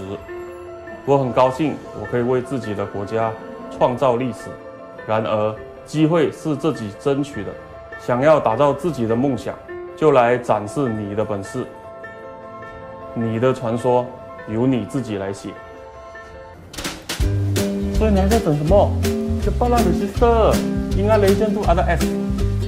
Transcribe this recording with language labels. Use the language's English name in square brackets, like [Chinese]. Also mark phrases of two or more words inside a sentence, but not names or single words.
[Chinese] 我很高兴，我可以为自己的国家创造历史。然而，机会是自己争取的。想要打造自己的梦想，就来展示你的本事。你的传说由你自己来写。所以你还在等什么？ [Malay] Cepat lah sister, ingat legend tu ada S。